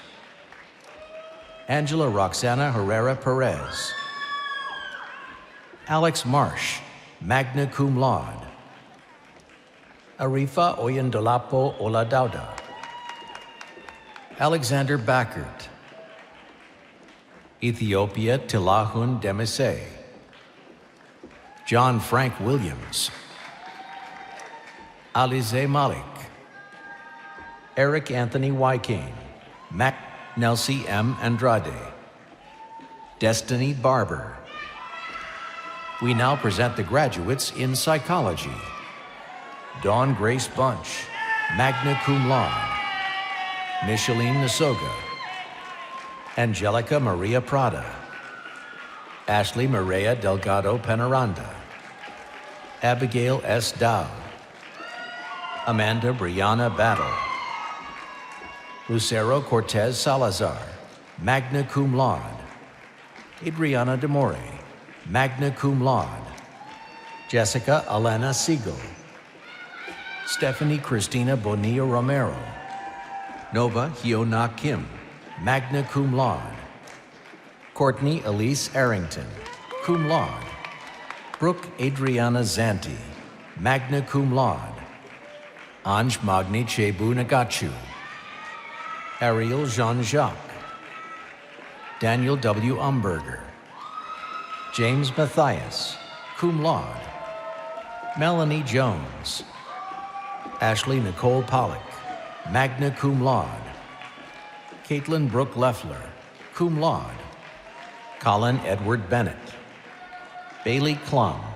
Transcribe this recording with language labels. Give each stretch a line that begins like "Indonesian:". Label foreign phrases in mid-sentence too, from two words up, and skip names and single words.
English: Angela Roxana Herrera Perez. Alex Marsh,
Latin: magna cum laude.
English: Arifa Oyendolapo Oladauda. Alexander Backert. Ethiopia Tilahun Demise. John Frank Williams. Alize Malik. Eric Anthony Wykane. Matt Nelsie M. Andrade. Destiny Barber. We now present the graduates in psychology. Dawn Grace Bunch,
Latin: magna cum laude.
English: Micheline Nasoga. Angelica Maria Prada. Ashley Maria Delgado Penaranda. Abigail S. Dowd. Amanda Brianna Battle. Lucero Cortez Salazar,
Latin: magna cum laude.
English: Adriana Demore,
Latin: magna cum laude.
English: Jessica Alana Siegel. Stephanie Christina Bonilla Romero. Nova Hyona Kim,
Latin: magna cum laude.
English: Courtney Elise Arrington,
Latin: cum laude.
English: Brooke Adriana Zanti,
Latin: magna cum laude.
English: Anj Magni Chebu Nagachu. Ariel Jean-Jacques. Daniel W. Umberger. James Matthias,
Latin: cum laude.
English: Melanie Jones. Ashley Nicole Pollock,
Latin: magna cum laude.
English: Caitlin Brooke Leffler,
Latin: cum laude.
English: Colin Edward Bennett. Bailey Klum.